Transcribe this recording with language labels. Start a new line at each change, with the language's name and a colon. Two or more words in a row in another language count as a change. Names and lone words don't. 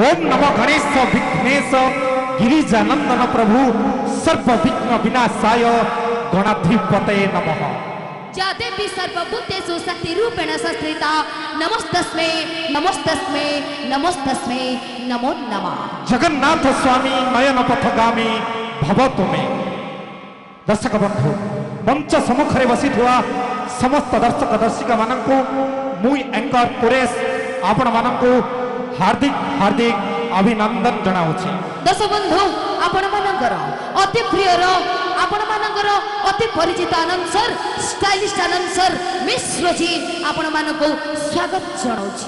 Sanskrit: ओम नमो गणेश विघ्नेश गिरिजानंदन प्रभु सर्व विघ्न विनाशाय गणाधिपतये नमः। या देवी सर्वभूतेषु शक्तिरूपेण संस्थिता नमस्तस्मै नमस्तस्मै नमस्तस्मै नमो नमः। जगन्नाथ स्वामी नयन पथगामी भवतु मे।
Odia: ଦର୍ଶକ ବନ୍ଧୁ ମଞ୍ଚ ସମ୍ମୁଖରେ ବସି ସମସ୍ତ ଦର୍ଶକ ଦର୍ଶିକା ମାନଙ୍କୁ ମୁଁ ଆଙ୍କର ପୁରେଶ ଆପଣ ମାନଙ୍କୁ ହାର୍ଦ୍ଦିକ ହାର୍ଦ୍ଦିକ ଅଭିନନ୍ଦନ ଜଣାଉଛି। ଦର୍ଶକ ବନ୍ଧୁ ଆପଣ ମାନଙ୍କର ଅତି ପ୍ରିୟର ଆପଣ ମାନଙ୍କର ଅତି ପରିଚିତ ଆନନ୍ଦସର ଷ୍ଟାଇଲିସ୍ ଆନନ୍ଦସର ମିଶ୍ର ଜୀ ଆପଣ ମାନଙ୍କୁ ସ୍ୱାଗତ ଜଣାଉଛି।